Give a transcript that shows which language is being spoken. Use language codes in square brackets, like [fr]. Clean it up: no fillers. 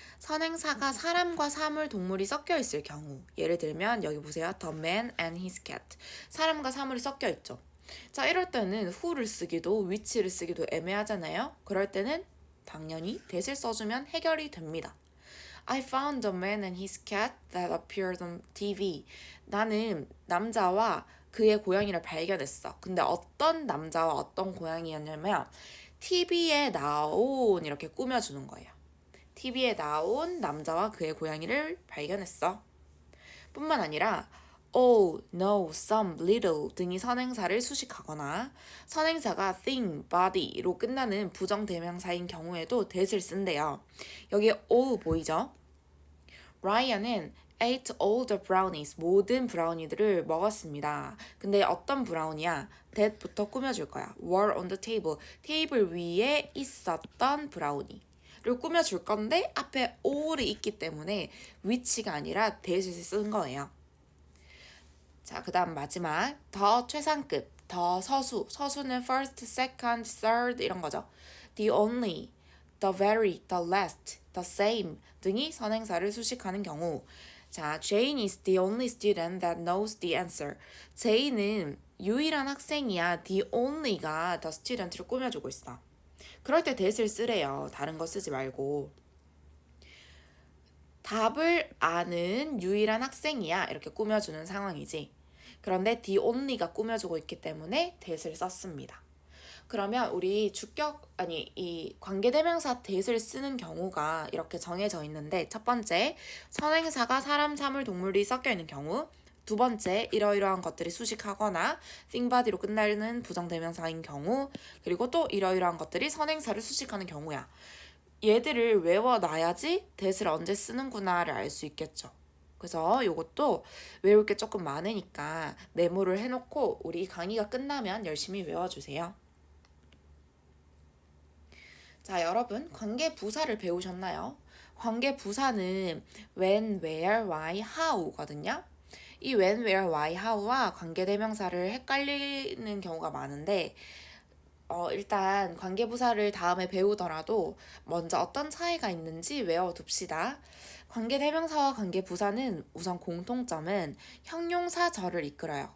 [ko] 선행사가 사람과 사물, 동물이 섞여 있을 경우. 예를 들면 여기 보세요. [en] The man and his cat. [ko] 사람과 사물이 섞여 있죠. 자, 이럴 때는 who를 쓰기도 which를 쓰기도 애매하잖아요. 그럴 때는 당연히 that을 써주면 해결이 됩니다. [en] I found the man and his cat that appeared on TV. [ko] 나는 남자와 그의 고양이를 발견했어. 근데 어떤 남자와 어떤 고양이였냐면 TV에 나온 이렇게 꾸며주는 거예요. TV에 나온 남자와 그의 고양이를 발견했어. 뿐만 아니라 all, no, some, little 등이 선행사를 수식하거나 선행사가 thing, body로 끝나는 부정대명사인 경우에도 that을 쓴대요. 여기 all 보이죠? 라이언은 [en] ate all the brownies, [ko] 모든 브라우니들을 먹었습니다. 근데 어떤 브라우니야? that부터 꾸며줄 거야. [en] were on the table, [ko] 테이블 위에 있었던 브라우니를 꾸며줄 건데 앞에 all이 있기 때문에 which가 아니라 that을 쓴 거예요. 자, 그 다음 마지막 더 최상급, 더 서수, 서수는 first, second, third 이런 거죠. [en] the only, the very, the last, the same [ko] 등이 선행사를 수식하는 경우 자, [en] Jane is the only student that knows the answer. [ko] Jane은 유일한 학생이야. The only가 the student를 꾸며주고 있어. 그럴 때 that을 쓰래요. 다른 거 쓰지 말고. 답을 아는 유일한 학생이야. 이렇게 꾸며주는 상황이지. 그런데 the only가 꾸며주고 있기 때문에 that을 썼습니다. 그러면 우리 이 관계대명사 that을 쓰는 경우가 이렇게 정해져 있는데 첫 번째, 선행사가 사람, 사물, 동물이 섞여 있는 경우 두 번째, 이러이러한 것들이 수식하거나 thing, body로 끝나는 부정대명사인 경우 그리고 또 이러이러한 것들이 선행사를 수식하는 경우야. 얘들을 외워놔야지 that을 언제 쓰는구나를 알 수 있겠죠. 그래서 이것도 외울 게 조금 많으니까 메모를 해놓고 우리 강의가 끝나면 열심히 외워주세요. 자, 여러분 관계 부사를 배우셨나요? 관계 부사는 when, where, why, how거든요. 이 when, where, why, how와 관계 대명사를 헷갈리는 경우가 많은데 일단 관계 부사를 다음에 배우더라도 먼저 어떤 차이가 있는지 외워둡시다. 관계 대명사와 관계 부사는 우선 공통점은 형용사절을 이끌어요.